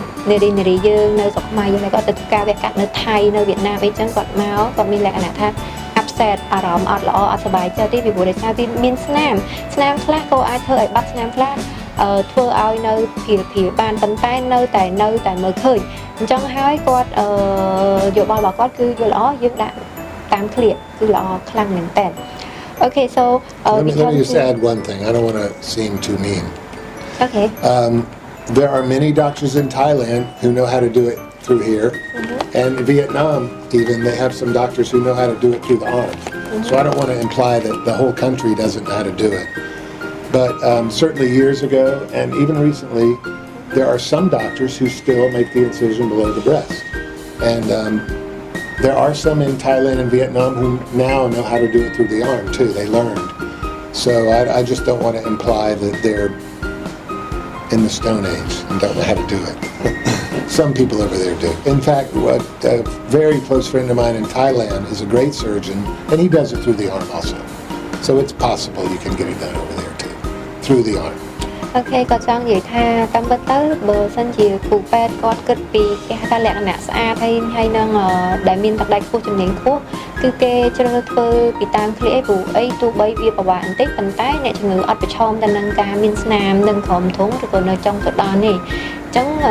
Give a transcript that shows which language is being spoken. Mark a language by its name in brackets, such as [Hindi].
[Khmer] នារីយើងនៅស្រុកខ្មែរយើងគាត់ទៅធ្វើការវះកាត់នៅថៃនៅវៀតណាមអីចឹងគាត់មកគាត់មានលក្ខណៈថា [English] upset [Khmer] អារម្មណ៍អត់ល្អអត់សប្បាយចិត្តទេពីព្រោះដោយសារវាមានស្នាមខ្លះក៏អាចធ្វើឲ្យបាត់ស្នាមខ្លះធ្វើឲ្យនៅភីបានប៉ុន្តែនៅតែមើលឃើញអញ្ចឹងហើយគាត់យោបល់របស់គាត់គឺយល់ល្អយើងដាក់តាមក្លៀកគឺល្អខ្លាំងមែនតើ [English] Okay so let me just add one thing. I don't want to seem too mean. Okay. There are many doctors in Thailand who know how to do it through here, and in Vietnam even they have some doctors who know how to do it through the arm. So I don't want to imply that the whole country doesn't know how to do it. But certainly years ago and even recently, there are some doctors who still make the incision below the breast. And there are some in Thailand and Vietnam who now know how to do it through the arm too. They learned. So I just don't want to imply that they're in the Stone Age and don't know how to do it. Some people over there do. In fact, a very close friend of mine in Thailand is a great surgeon, and he does it through the arm also. So it's possible you can get it done over there too, through the arm. [Khmer] Okay គាត់ចង់និយាយថាតាមពិតទៅបើសិនជាគ្រូពេទ្យគាត់គិតពីគេហៅថាលក្ខណៈស្អាតហើយនឹងដែលមានទឹកដៃខ្ពស់ជំនាញខ្ពស់គឺគេជ្រើសធ្វើពីតាមក្លៀកព្រោះអីទោះបីវាពិបាកបន្តិចប៉ុន្តែអ្នកជំងឺអត់ប្រឈមទៅនឹងការមានស្នាមនិងក្រោមធំឬក៏នៅចុងទៅដល់នេះអញ្ចឹង